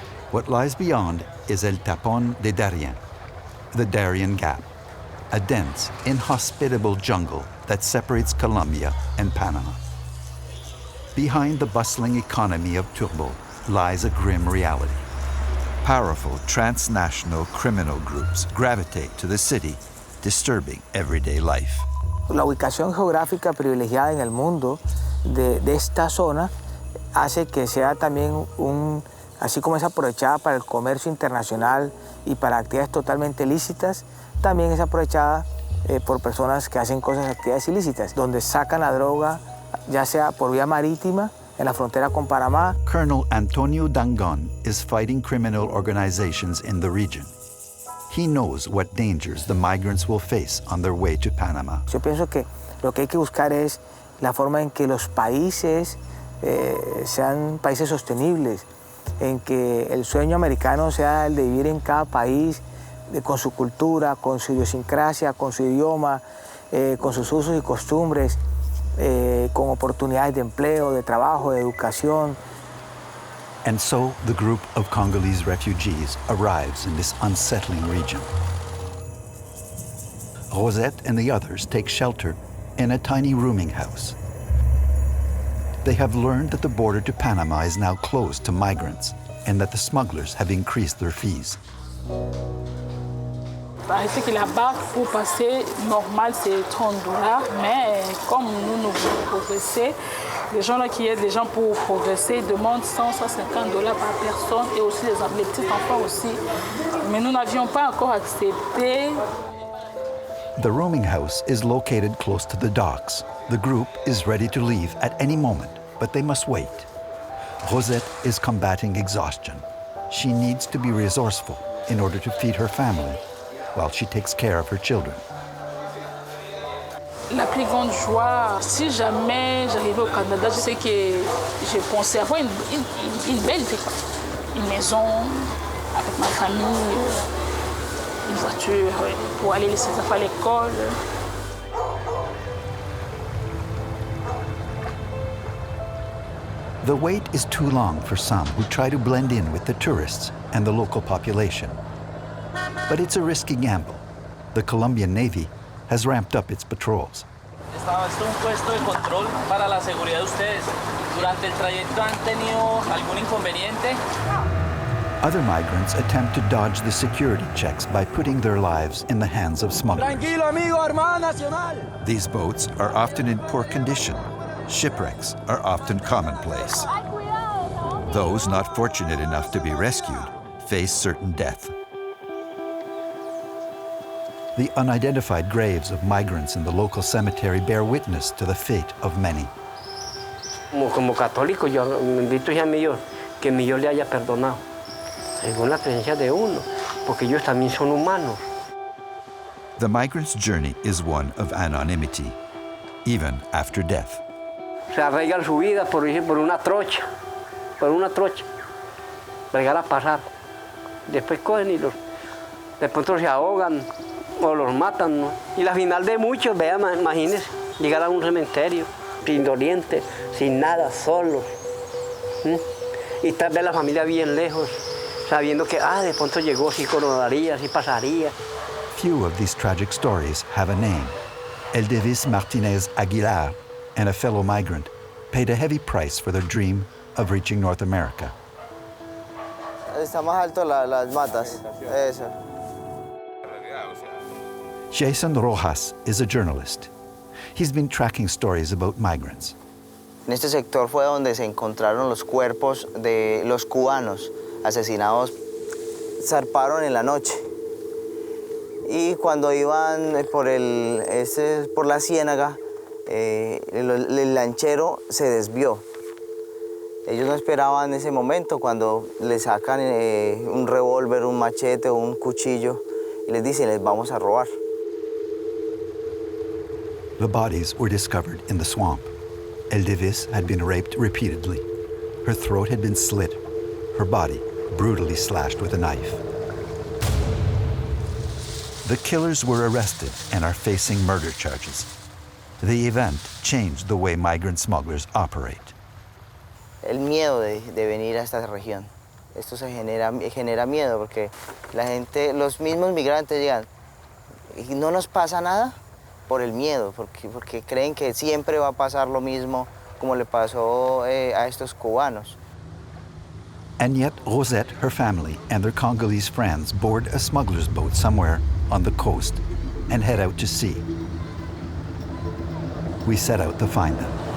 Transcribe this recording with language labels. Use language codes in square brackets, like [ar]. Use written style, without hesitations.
[en] What lies beyond is El Tapón de Darien, the Darien Gap, a dense, inhospitable jungle that separates Colombia and Panama. Behind the bustling economy of Turbo lies a grim reality. Powerful transnational criminal groups gravitate to the city, disturbing everyday life. [es] La ubicación geográfica privilegiada en el mundo de esta zona hace que sea también así como es aprovechada para el comercio internacional y para actividades totalmente ilícitas, también es aprovechada por personas que hacen actividades ilícitas, donde sacan la droga, ya sea por vía marítima, en la frontera con Panamá. [en] Colonel Antonio Dangon is fighting criminal organizations in the region. He knows what dangers the migrants will face on their way to Panama. [es] Yo pienso que lo que hay que buscar es la forma en que los países sean países sostenibles, en que el sueño americano sea el de vivir en cada país con su cultura, con su idiosincrasia, con su idioma, con sus usos y costumbres, con oportunidades de empleo, de trabajo, de educación. [en] And so the group of Congolese refugees arrives in this unsettling region. Rosette and the others take shelter in a tiny rooming house. They have learned that the border to Panama is now closed to migrants and that the smugglers have increased their fees. [fr] Arrêtez que là-bas, pour passer, normal, c'est $30. Mais comme nous progressons, les gens là qui aident les gens pour progresser demandent $100-150 par personne et aussi les petits enfants aussi. Mais nous n'avions pas encore accepté. [en] The rooming house is located close to the docks. The group is ready to leave at any moment, but they must wait. Rosette is combating exhaustion. She needs to be resourceful in order to feed her family while she takes care of her children. [fr] La plus grande joie, si jamais j'arrivais au Canada, je sais que je pensais avoir une belle vie. Une maison avec ma famille, une voiture pour aller laisser les enfants à l'école. [en] The wait is too long for some who try to blend in with the tourists and the local population. But it's a risky gamble. The Colombian Navy has ramped up its patrols. [es] Esto es un puesto de control para la seguridad de ustedes. ¿Durante el trayecto han tenido algún inconveniente? [en] Other migrants attempt to dodge the security checks by putting their lives in the hands of smugglers. [es] Tranquilo, amigo, Armada Nacional. [en] These boats are often in poor condition. Shipwrecks are often commonplace. Those not fortunate enough to be rescued face certain death. The unidentified graves of migrants in the local cemetery bear witness to the fate of many. [es] Como católico, yo invito a mi Dios que mi Dios le haya perdonado, según la creencia de uno, porque ellos también son humanos. [en] The migrant's journey is one of anonymity, even after death. [es] Se arraigan su vida por una trocha, para llegar a pasar. Después cogen y de pronto se ahogan o los matan, ¿no? Y la final de muchos, vean, imagínense, llegar a un cementerio, sin doliente, sin nada, solos. Y tal vez la familia bien lejos, sabiendo que, de pronto llegó, sí conocería, sí pasaría. [en] Few of these tragic stories have a name. El Davis Martinez Aguilar and a fellow migrant paid a heavy price for their dream of reaching North America. [es] Está más alto las matas, eso. [en] Jason Rojas is a journalist. He's been tracking stories about migrants. [es] En este sector fue donde se encontraron los cuerpos de los cubanos asesinados. Zarparon en la noche. Y cuando iban por la ciénaga, el lanchero se desvió. Ellos no esperaban ese momento cuando le sacan un revólver, un machete o un cuchillo y les dicen, les vamos a robar. [en] The bodies were discovered in the swamp. El Davis had been raped repeatedly. Her throat had been slit, her body brutally slashed with a knife. The killers were arrested and are facing murder charges. The event changed the way migrant smugglers operate. [es] El miedo de venir a esta región. Esto genera miedo porque la gente, los mismos migrantes llegan y no nos pasa nada por el miedo, porque creen que siempre va a pasar lo mismo como le pasó a estos cubanos. [en] And yet Rosette, her family, and their Congolese friends board a smuggler's boat somewhere on the coast and head out to sea. We set out to find them.